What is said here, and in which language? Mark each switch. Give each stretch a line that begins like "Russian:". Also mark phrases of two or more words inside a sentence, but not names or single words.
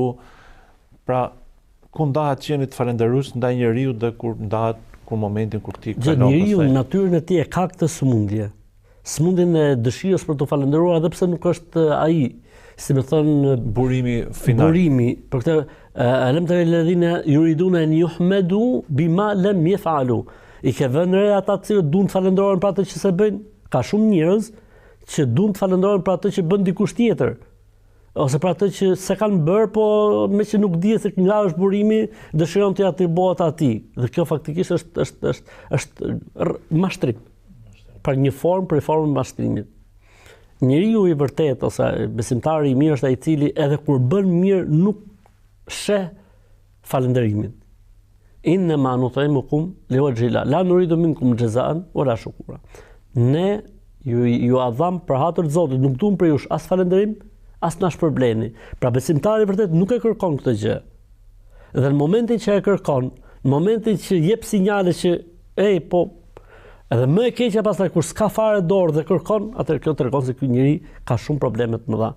Albanian: Pra, ku ndahet qenit falënderues ndaj njeriu dhe kur ndahet momentin kur ti kalon. Njeriu në natyrën e tij ka këtë sëmundje. Sëmundjen e dëshirës për të falënderuar edhe pse nuk është ai, si më thon, burimi final. Burimi, për këtë
Arabic: ألم تر الذين يريدون أن يحمدوا بما لم يفعلوا.
Albanian: I ke vënë re ata që duan të falënderohen për atë që se bëjnë. Ka shumë njerëz që duan të falënderohen për atë që bën dikush tjetër, ose për atë që se kanë bërë, po me që nuk dihet se nga është burimi, dëshiron të atribuohet atij. Dhe kjo faktikisht është mashtrim. Për një formë për formën e mashtrimit. Njeriu i vërtet ose besimtari i mirë është ai i cili edhe kur bën mirë nuk sheh falënderimin.
Arabic: إنما نطعمكم لوجه الله لا نريد منكم جزاء ولا شكورا.
Albanian: Ne ju adham për hatër të Zotit, nuk duam për jush as falënderim, as na shpërbleni. Pra besimtari vërtet nuk e kërkon këtë gjë. Dhe në momentin që e kërkon, në momentin që jep sinjale që po edhe më e keqja pastaj kur s'ka fare dorë dhe kërkon, atëherë kjo tregon se ky njeri ka shumë probleme të mëdha.